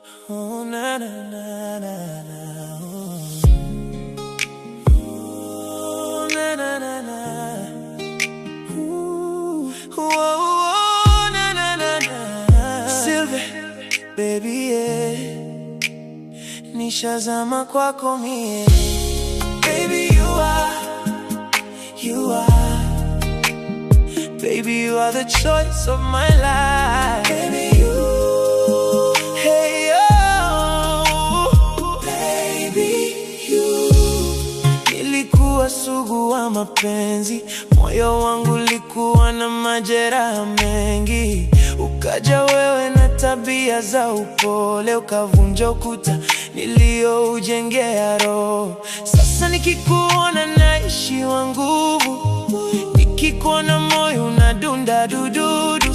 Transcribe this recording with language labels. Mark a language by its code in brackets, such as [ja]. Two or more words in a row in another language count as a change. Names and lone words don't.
[sw] Oh, na na na na na. Oh, na na na na. Oh, na na na na. Sylvie, [en] baby, yeah. [sw] Nishazama kwako mie. [en] Baby, you are. Baby, you are the choice of my life. Baby, you. Hey, oh. Baby, you. [sw] Nilikuwa sugu wa mapenzi, moyo wangu likuwa na majeraha mengi. Ukaja wewe na tabia za upole, ukavunja ukuta nilioujengea roho. Sasa nikikuona naishiwa nguvu, nikikuona moyo unadunda dududu.